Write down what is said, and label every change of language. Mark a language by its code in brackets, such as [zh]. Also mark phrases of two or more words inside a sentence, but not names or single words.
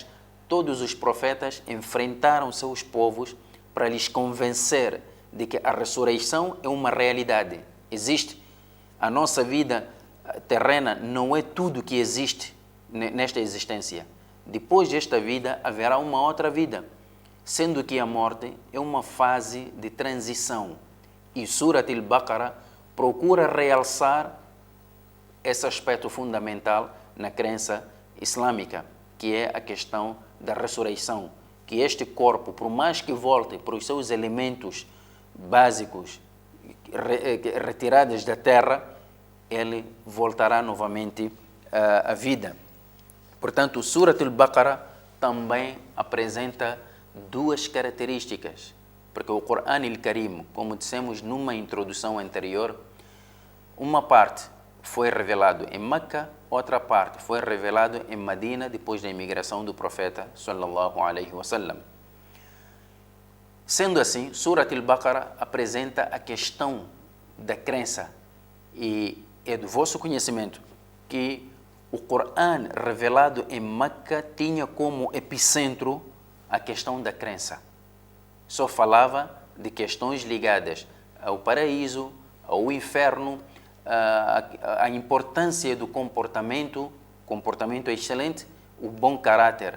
[pt] Aliás, todos os profetas enfrentaram seus povos para lhes convencer de que a ressurreição é uma realidade. Existe. A nossa vida terrena não é tudo que existe nesta existência. Depois desta vida haverá uma outra vida, sendo que a morte é uma fase de transição. E Surat al-Baqarah procura realçar esse aspecto fundamental na crença islâmica, que é a questão da ressurreição, que este corpo, por mais que volte para os seus elementos básicos, retirados da terra, ele voltará novamente à vida. Portanto, o Surat al-Baqarah também apresenta duas características, porque o Coran al-Karim, como dissemos numa introdução anterior, uma parte foi revelado em Meca, outra parte foi revelado em Medina depois da imigração do profeta [ar] صلى الله عليه وسلم. [pt] Sendo assim, Surat al-Baqarah apresenta a questão da crença e é do vosso conhecimento que o Coran revelado em Meca tinha como epicentro a questão da crença. Só falava de questões ligadas ao paraíso, ao inferno, a importância do comportamento excelente, o bom caráter.